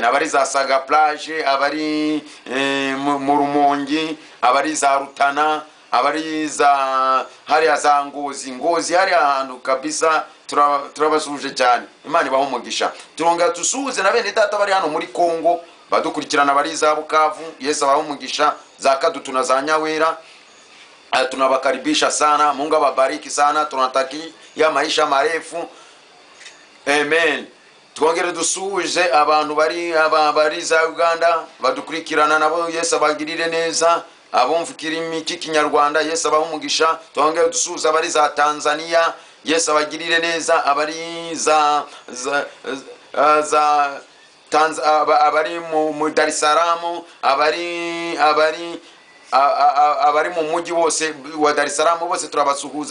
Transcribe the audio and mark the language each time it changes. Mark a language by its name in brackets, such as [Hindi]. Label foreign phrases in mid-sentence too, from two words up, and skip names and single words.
[Kinyarwanda] Abari za Saga Plage, abari mu Rumongi, abari za Rutana, abari za hariya za Ngozi hari ahantu kabisa, turabasuhuje cyane. Imana ibaha umugisha. Turongera dusuhuze na bene data bari hano muri Kongo badukurikirana, bari za Bukavu. Yesu abaha umugisha. [Swahili] Za Kadutu na za Nyawera tunawakaribisha sana. Mungu awabariki sana. Tunataki ya maisha marefu, amen. [Kinyarwanda] Twongere dusuhuje abantu bari za Uganda badukurikirana, nabo Yesu abagirire neza. Abumva kirimi cy'ikinyarwanda, Yesu abaha umugisha. Twongere dusuhuza abari za Tanzania, Yesu abagirire neza. Abari abari mu Dar es Salaam, abari mu mujyi wose wa Dar es Salaam bose turabasuhuza.